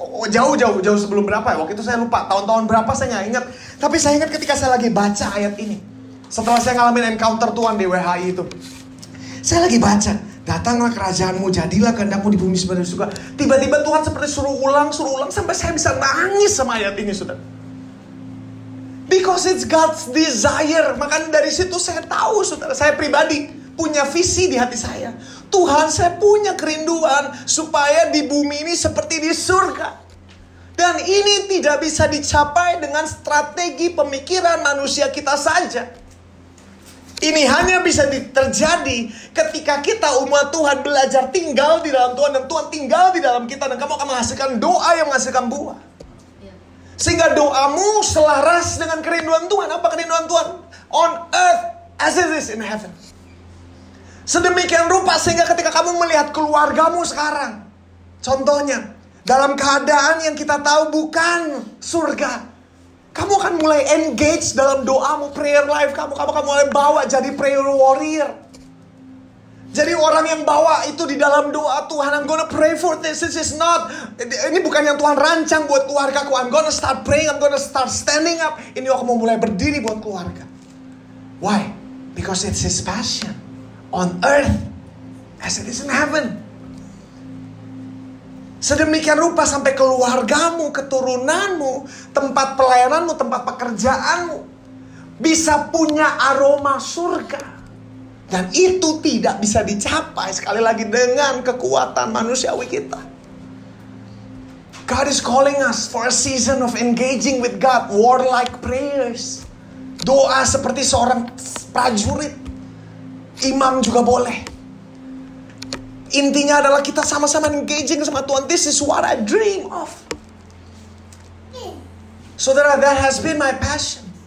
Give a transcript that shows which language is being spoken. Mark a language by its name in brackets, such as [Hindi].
[Indonesian] Jauh sebelum berapa ya? Waktu itu saya lupa tahun-tahun berapa, saya nggak ingat. Tapi saya ingat ketika saya lagi baca ayat ini. Setelah saya ngalamin encounter Tuhan di WHI itu. Saya lagi baca, datanglah kerajaanmu, jadilah kehendakmu di bumi seperti di surga. Tiba-tiba Tuhan seperti suruh ulang sampai saya bisa nangis sama ayat ini saudara. [English] Because it's God's desire. [Indonesian] Makanya dari situ saya tahu saudara, saya pribadi punya visi di hati saya. Tuhan, saya punya kerinduan supaya di bumi ini seperti di surga. Dan ini tidak bisa dicapai dengan strategi pemikiran manusia kita saja. Ini hanya bisa terjadi ketika kita umat Tuhan belajar tinggal di dalam Tuhan dan Tuhan tinggal di dalam kita, dan kamu akan menghasilkan doa yang menghasilkan buah. Sehingga doamu selaras dengan kerinduan Tuhan. Apa kerinduan Tuhan? [English] On earth as it is in heaven. [Indonesian] Sedemikian rupa sehingga ketika kamu melihat keluargamu sekarang, contohnya dalam keadaan yang kita tahu bukan surga, kamu akan mulai engage dalam doamu, prayer life kamu akan mulai bawa jadi prayer warrior. Jadi orang yang bawa itu di dalam doa, Tuhan, [English] I'm gonna pray for this. This is not, [Indonesian] ini bukan yang Tuhan rancang buat keluargaku. [English] I'm gonna start praying, I'm gonna start standing up. [Indonesian] Ini aku mau mulai berdiri buat keluarga. [English] Why? Because it's his passion. On earth as it is in heaven. [Indonesian] Sedemikian rupa sampai keluargamu, keturunanmu, tempat pelayananmu, tempat pekerjaanmu bisa punya aroma surga. Dan itu tidak bisa dicapai sekali lagi dengan kekuatan manusiawi kita. [English] God is calling us for a season of engaging with God, warlike prayers. [Indonesian] Doa seperti seorang prajurit. Imam juga boleh. Intinya adalah kita sama-sama engaging sama Tuhan. [English] This is what I dream of. Saudara, that has been my passion.